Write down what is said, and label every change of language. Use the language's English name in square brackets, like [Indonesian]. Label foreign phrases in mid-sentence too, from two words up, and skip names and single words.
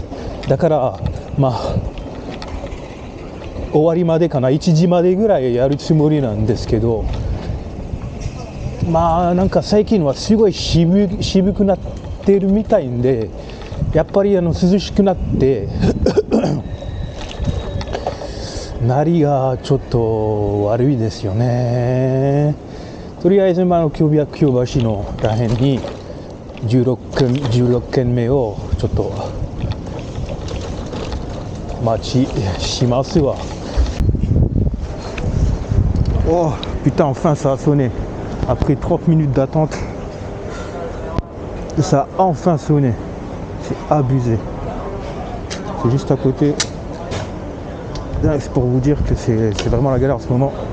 [Japanese] だから終わりまでかな、1時までぐらいやるつもりなんですけど、なんか最近はすごい渋くなってるみたいんで、やっぱり涼しくなってなりがちょっと悪いですよね。とりあえず京橋のらへんに16軒目をちょっと待ちしますわ。 [French] Oh putain, enfin ça a sonné. Après 30 minutes d'attente, ça a enfin sonné. C'est abusé. C'est juste à côté. C'est pour vous dire que c'est vraiment la galère en ce moment.